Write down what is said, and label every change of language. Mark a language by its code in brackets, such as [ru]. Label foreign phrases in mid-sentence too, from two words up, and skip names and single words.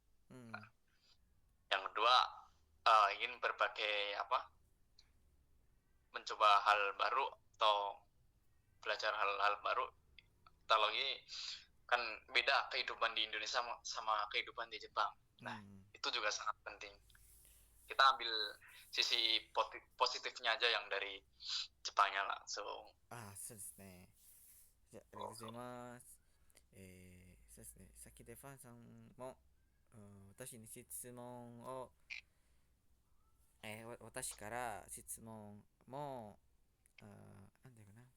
[id] Yang kedua, ingin berbagai mencoba hal baru atau belajar hal-hal baru. Apalagi kan beda kehidupan di Indonesia sama kehidupan di Jepang. Nah, itu juga sangat penting. Kita ambil sisi positifnya aja yang dari Jepangnya langsung. [ja] そうですね。じゃあ、ありがとうございます。そうですね。さっきでファンさんも、私に質問を、私から質問も、なんだよな。